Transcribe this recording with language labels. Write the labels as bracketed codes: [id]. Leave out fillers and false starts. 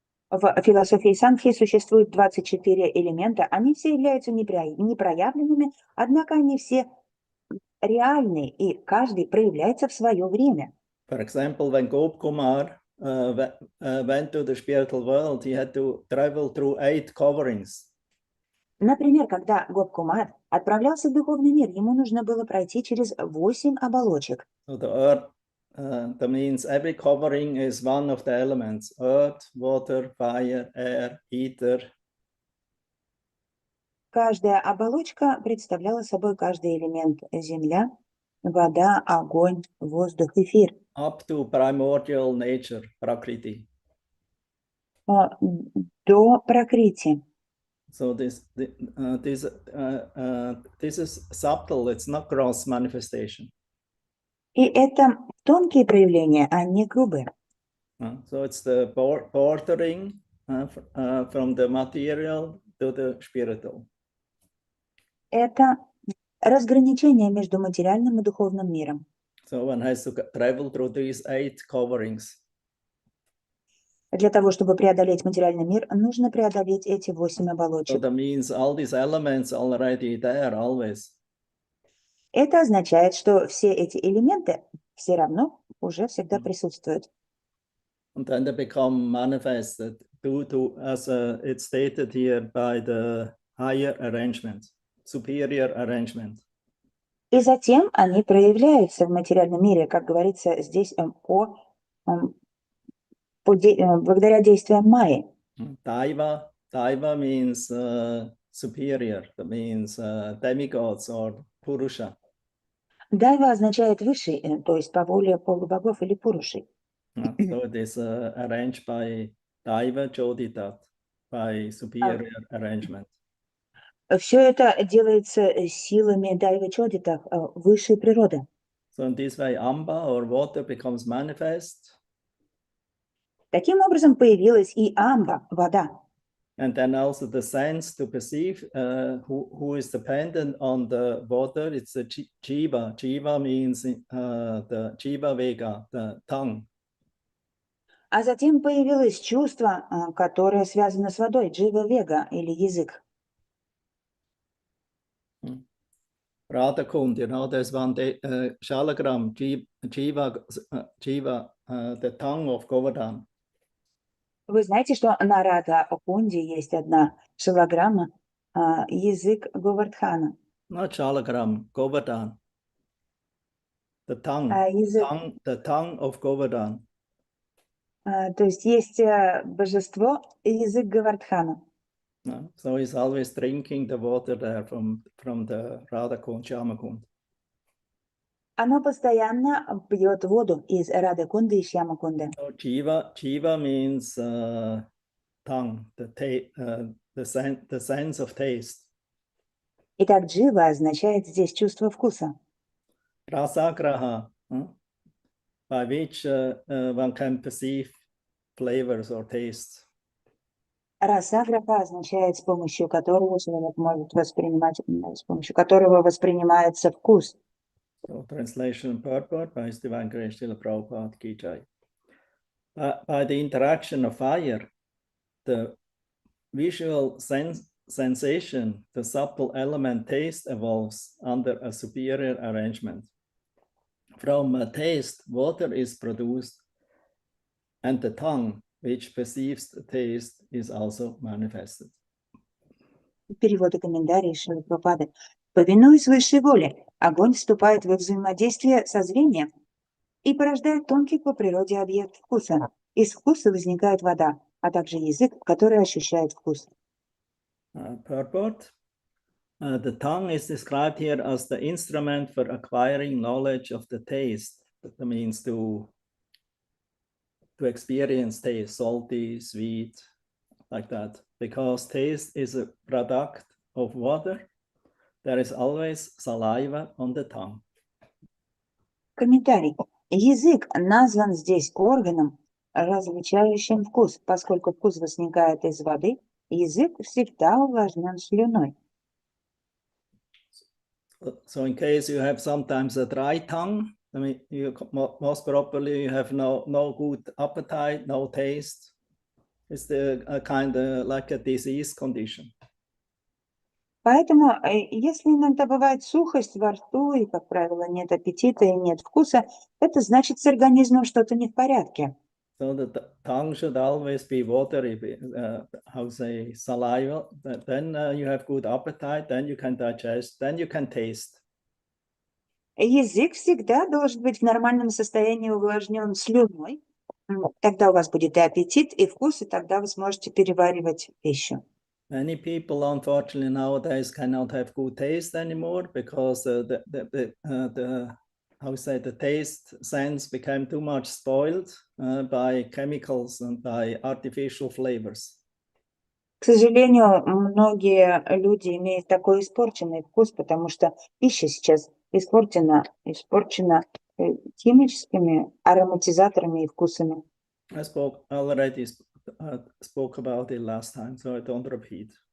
[ru] В философии Санхи существует 24 элемента, они все являются непроявленными, однако они все реальны, и каждый проявляется в свое время. [en] For example, when Gopkumar went to the spiritual world, he had to travel through 8 coverings. [ru] Например, когда Гопкумар отправлялся в духовный мир, ему нужно было пройти через 8 оболочек. [en] So the earth, that means every covering is one of the elements: earth, water, fire, air, ether. [ru] Каждая оболочка представляла собой каждый элемент: земля, вода, огонь, воздух, эфир. [en] Up to primordial nature, Prakriti. [ru] До пракрити. [en] So this is subtle, it's not gross manifestation. [ru] И это тонкие проявления, а не грубые. [en] So it's the bordering from the material to the spiritual. [ru] Это разграничение между материальным и духовным миром. [en] So one has to travel through these 8 coverings. [ru] Для того, чтобы преодолеть материальный мир, нужно преодолеть эти 8 [en] So [ru] оболочек. [en] that means all these elements already there always. [ru] Это означает, что все эти элементы все равно уже всегда присутствует. [en] And then they become manifested due to, as it's stated here, by the higher arrangement, superior arrangement. [ru] И затем они проявляются в материальном мире, как говорится здесь, благодаря действиям Майи. [en] Daiva means superior, that means demigods or purusha. [ru] Дайва означает высший, то есть по воле полубогов или пурушей. [en] So it is arranged by Daiva Joditat, by superior arrangement. [ru] Все это делается силами Дайва Чодита, высшей природы. [en] So in this way, Amba or water becomes manifest. [ru] Таким образом появилась и Амба, вода. [en] And then also the sense to perceive who is dependent on the water, it's the jiva. Jiva means the jiva vega, the tongue. [ru] А затем появилось чувство, которое связано с водой, джива вега или язык. [en] Radha Kund, there's one shalagram, jiva, the tongue of Govardhan. [ru] Вы знаете, что на Рада-Кунде есть одна шилограмма, язык Говардхана. [en] Not shalagram, Govardhan. The tongue, the tongue of Govardhan. [ru] То есть есть божество, язык Говардхана. [en] So he's always drinking the water there from the Radha Kund, Shyamakund. [ru] Оно постоянно пьет воду из Рады-Кунды и Шьямакунды. [en] So jiva means tongue, the sense of taste. [ru] Итак, джива означает здесь чувство вкуса. [en] Rasagraha, by which one can perceive flavors or tastes. [ru] Расаграха означает, с помощью которого человек может воспринимать, с помощью которого воспринимается вкус. [en] So, translation and purport by His Divine Grace Srila Prabhupada Ki Jai. By the interaction of fire, the visual sensation, the subtle element taste evolves under a superior arrangement. From a taste, water is produced, and the tongue, which perceives the taste, is also manifested. [ru] Перевод и комментарий Шрилы Прабхупады. Повинуясь высшей воле, огонь вступает во взаимодействие со зрением и порождает тонкий по природе объект вкуса. Из вкуса возникает вода, а также язык, который ощущает вкус. [en] Purport. The tongue is described here as the instrument for acquiring knowledge of the taste. That means to experience taste, salty, sweet, like that. Because taste is a product of water, there is always saliva on the tongue. [ru] Комментарий. Язык назван здесь органом, различающим вкус. Поскольку вкус возникает из воды, язык всегда увлажнен слюной. [en] So in case you have sometimes a dry tongue, I mean, most probably you have no good appetite, no taste. It's a kind of like a disease condition. [ru] Поэтому, если иногда бывает сухость во рту, и, как правило, нет аппетита и нет вкуса, это значит, с организмом что-то не в порядке. [en] So the tongue should always be watery, how say, saliva. Then you have good appetite, then you can digest, then you can taste. [ru] Язык всегда должен быть в нормальном состоянии увлажнен слюной. Тогда у вас будет и аппетит, и вкус, и тогда вы сможете переваривать пищу. [en] Many people, unfortunately, nowadays cannot have good taste anymore because the taste sense became too much spoiled by chemicals and by artificial flavors. [ru] К сожалению, многие люди имеют такой испорченный вкус, потому что пища сейчас испорчена химическими ароматизаторами и вкусами. [en] I already spoke about it last time, so I don't repeat.